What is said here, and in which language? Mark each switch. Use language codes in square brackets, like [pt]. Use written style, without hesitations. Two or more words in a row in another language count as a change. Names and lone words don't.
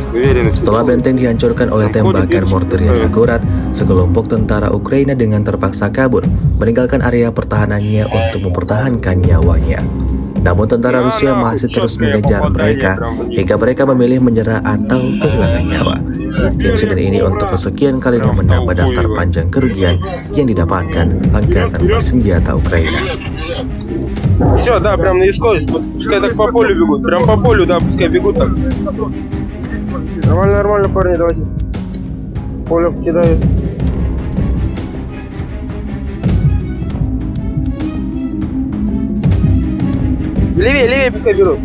[id] Setelah benteng dihancurkan oleh tembakan mortir yang akurat, sekelompok tentara Ukraina dengan terpaksa kabur, meninggalkan area pertahanannya untuk mempertahankan nyawanya. Namun tentara Rusia masih terus mengejar mereka hingga mereka memilih menyerah atau kehilangan nyawa. Insiden ini untuk kesekian kalinya menambah daftar panjang kerugian yang didapatkan angkatan bersenjata Ukraina. [ru] Все, да, прям на исходе. Пускай так по полю бегут. Прям по полю, да, пускай бегут так. Нормально, нормально, парни, давайте. Поле кидают. Левее, левее пускай берут.